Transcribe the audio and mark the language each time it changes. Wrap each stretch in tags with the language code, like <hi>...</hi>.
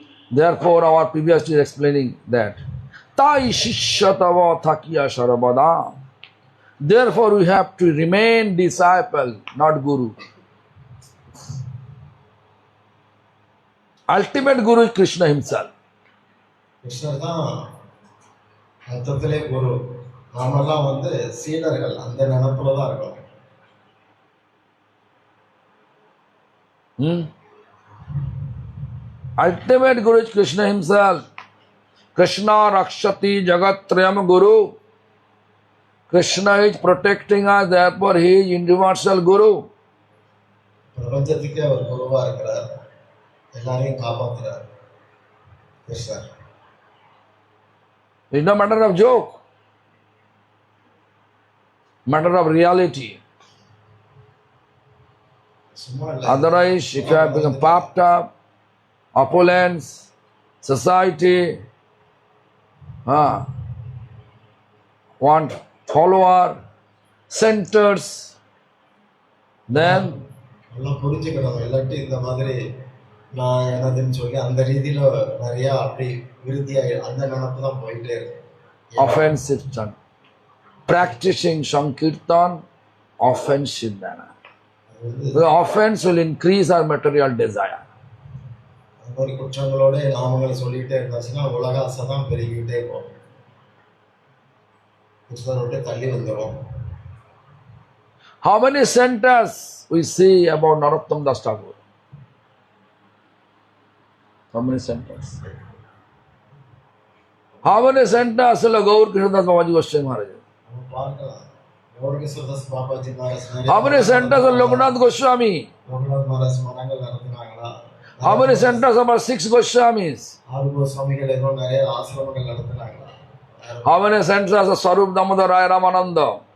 <en>Therefore, our previous is explaining that.</en> <bn>Tai shishyatava thakiya sarvada.</bn> <en>Therefore, we have to remain disciple, not guru. Ultimate guru is Krishna himself.</en> <ta>கிருஷ்ணர் தான் மொத்தத்திலே குரு. நாமெல்லாம் வந்து சீடர்கள், அந்த நினைப்புல தான் இருக்கோம்.</ta> <en>Ultimate guru is Krishna himself.</en> <sa>Krishna rakshati jagatrayam guru.</sa> <en>Krishna is protecting us, therefore he is universal guru.</en> <ta>பிரபஞ்சத்துக்கே அவர் குருவா இருக்கிறார், எல்லாரையும் காப்பாத்துறார் கிருஷ்ணர்.</ta> <en>It's no matter of joke, matter of reality.</en> <ta>சும்மா இல்ல.</ta> <en>Otherwise, if you have become puffed up, opulence, society, want follower, centers, then</en> <ta>நல்லா புரிஞ்சுக்கணும். இல்லாட்டி இந்த மாதிரி நான் எனதுன்னு சொல்லி அந்த ரீதியில நிறைய அப்படி விருத்தியாகி அந்த நினைப்பு தான் போயிட்டே இருக்கு.</ta> <en>offensive chant. Practicing Sankirtan, offensive manner. The offense will increase our material desire.</en> <ta>அந்த மாதிரி குற்றங்களோட நாமங்களை சொல்லிட்டே இருந்தாச்சுன்னா உலக ஆசை தான் பெருகிட்டே போகும். கிருஷ்ணரோட தள்ளி வந்துடும்.</ta> <en>How many centers we see about Narottam Das Thakur? How many centers? How many centers will Gaur Krishnadas Babaji Goswami Maharaj?</en> <ta>நம்ம பார்க்கலாம். கௌரகிருஷ்ணதாஸ் Babaji Maharaj</ta> <en>How many centers of Loknath Goswami?</en> <ta>Raghunath Maharaj மடங்கள் நடத்துனாங்களா?</ta> <en>How many centers of our 6 Goswamis?</en> <ta>ஆறுகோ சுவாமிகள் ஏதோ நிறைய ஆசிரமங்கள் நடத்துனாங்களா?</ta> <en>How many centers of Sarup Damodar Raya Ramananda?</en>